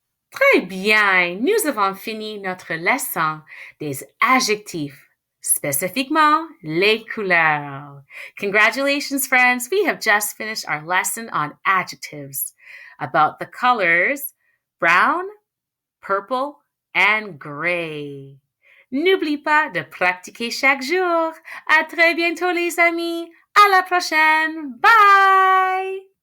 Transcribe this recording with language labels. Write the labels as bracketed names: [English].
[French] Très bien, nous avons fini notre leçon des adjectifs, spécifiquement les couleurs. [English] Congratulations, friends. We have just finished our lesson on adjectives about the colors brown, purple, and gray. [French] N'oublie pas de pratiquer chaque jour. À très bientôt, les amis. À la prochaine. Bye!